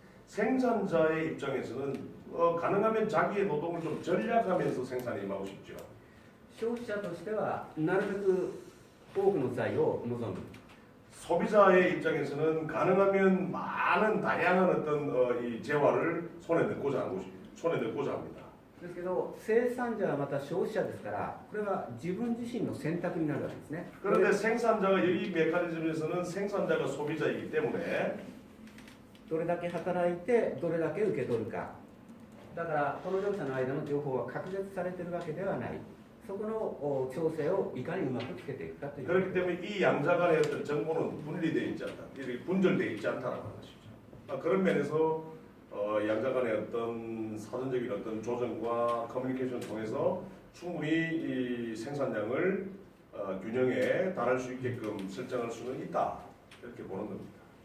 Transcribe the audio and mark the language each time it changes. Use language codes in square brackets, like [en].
[ko] 생산자의 입장에서는 가능하면 자기의 노동을 좀 절약하면서 생산에 임하고 싶죠. [ja] 消費者としてはなるべく多くの財を望む。 [ko] 소비자의 입장에서는 가능하면 많은 다양한 어떤 이 재화를 손에 넣고자 합니다. [ja] ですけど生産者はまた消費者ですからこれは自分自身の選択になるわけですね。 [ko] 그런데 생산자가 이 메커니즘에서는 생산자가 소비자이기 때문에 [ja] どれだけ働いてどれだけ受け取るか。だからこの両者の間の情報は隔絶されているわけではない。そこの調整をいかにうまくつけていくかという。 [ko] 그렇기 때문에 이 양자 간의 어떤 정보는 분리되어 있지 않다, 이렇게 분절되어 있지 않다는 것이죠. 그런 면에서 양자 간의 어떤 사전적인 어떤 조정과 커뮤니케이션 통해서 충분히 이 생산량을 균형에 달할 수 있게끔 설정할 수는 있다 이렇게 보는 겁니다.